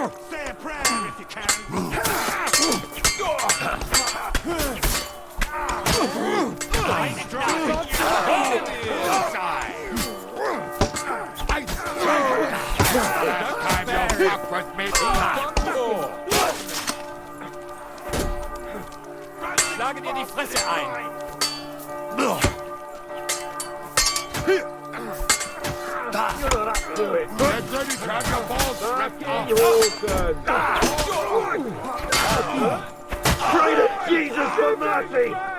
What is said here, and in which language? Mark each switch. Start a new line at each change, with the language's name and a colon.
English: Say a prayer if you can! Last time you fuck with me,
German: Schlage dir die Fresse ein.
English: Get ready to have your balls ripped off. Pray to Jesus for mercy!